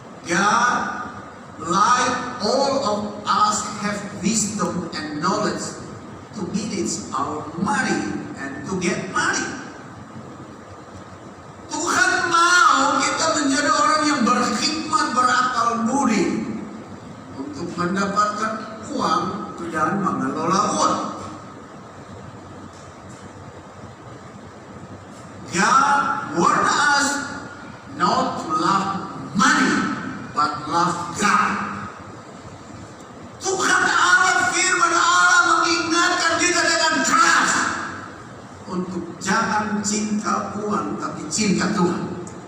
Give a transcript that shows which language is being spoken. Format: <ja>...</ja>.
<en>God, like all of us, have wisdom and knowledge to manage our money and to get money.</en> <id>Tuhan mau kita menjadi orang yang berhikmat, berakal budi untuk mendapatkan uang dan mengelola uang.</id> <en>God warned us not to love money, but love God.</en> <id>Tuhan Allah, firman Allah mengingatkan kita dengan keras untuk jangan cinta uang, tapi cinta Tuhan.</id>